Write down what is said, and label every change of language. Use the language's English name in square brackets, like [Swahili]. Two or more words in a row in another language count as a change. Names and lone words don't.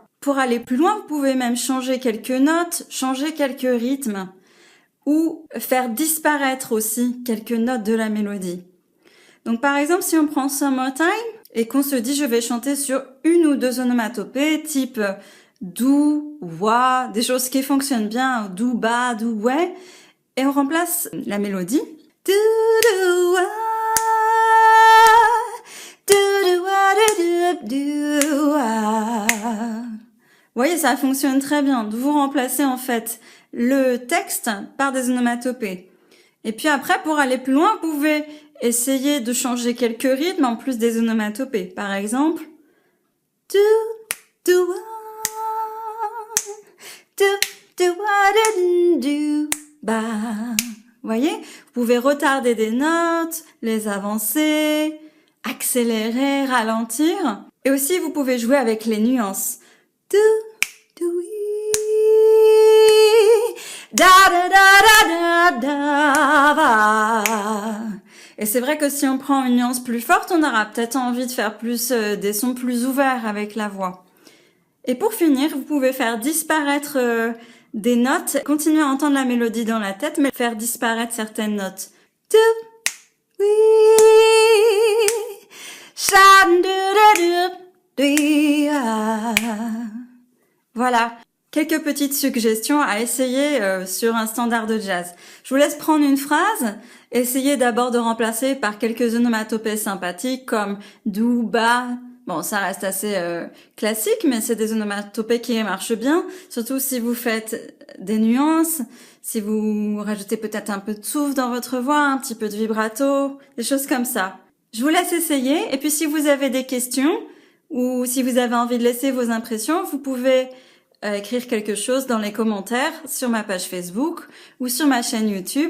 [French] Pour aller plus loin, vous pouvez même changer quelques notes, changer quelques rythmes ou faire disparaître aussi quelques notes de la mélodie. Donc par exemple, si on prend Summertime et qu'on se dit je vais chanter sur une ou deux onomatopées type do, wa, des choses qui fonctionnent bien, do, ba, do, ouais, et on remplace la mélodie. Do, do, wa, do, do, wa, do, do, do, wa. Vous voyez, ça fonctionne très bien. De vous remplacer en fait le texte par des onomatopées. Et puis après, pour aller plus loin, vous pouvez essayer de changer quelques rythmes en plus des onomatopées. Par exemple, do, do, wa, do, do, wa, do, do, ba. Vous voyez, vous pouvez retarder des notes, les avancer, accélérer, ralentir. Et aussi, vous pouvez jouer avec les nuances. Do, do, da da da da da da va. Et c'est vrai que si on prend une nuance plus forte, on aura peut-être envie de faire plus des sons plus ouverts avec la voix. Et pour finir, vous pouvez faire disparaître des notes, continuer à entendre la mélodie dans la tête, mais faire disparaître certaines notes. Do, oui, shan, do, do, do, do, ah. Voilà, quelques petites suggestions à essayer sur un standard de jazz. Je vous laisse prendre une phrase, essayez d'abord de remplacer par quelques onomatopées sympathiques comme do, ba. Bon, ça reste assez classique, mais c'est des onomatopées qui marchent bien, surtout si vous faites des nuances, si vous rajoutez peut-être un peu de souffle dans votre voix, un petit peu de vibrato, des choses comme ça. Je vous laisse essayer, et puis si vous avez des questions, ou si vous avez envie de laisser vos impressions, vous pouvez écrire quelque chose dans les commentaires sur ma page Facebook ou sur ma chaîne YouTube.